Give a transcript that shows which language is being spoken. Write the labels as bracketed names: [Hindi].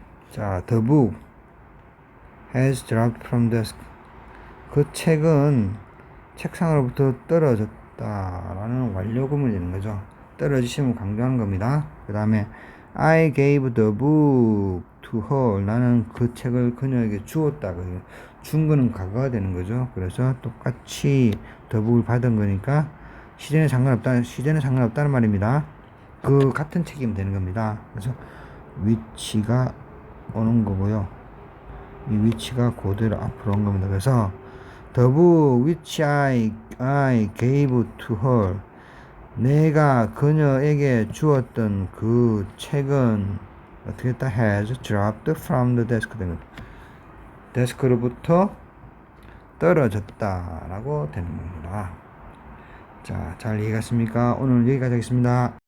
[English] 자, the book has dropped from desk. [Korean] 그 책은 책상으로부터 떨어졌다라는 완료금이 되는 거죠. 떨어지심을 강조하는 겁니다. 그 다음에 [English] I gave the book to her. [Korean] 나는 그 책을 그녀에게 주었다. 준 거는 과거가 되는 거죠. 그래서 똑같이 the book을 받은 거니까 시제는 상관없다는 말입니다. 그 같은 책이면 되는 겁니다. 그래서 which가 오는 거고요. 이 which가 그대로 앞으로 온 겁니다. [English] 그래서 the book which I gave to her, [Korean] 내가 그녀에게 주었던 그 책은 어떻게 했다? [English] has dropped from the desk. [Korean] 데스크로부터 떨어졌다 라고 되는 겁니다. 자, 잘 이해갔습니까? 오늘 여기까지 하겠습니다.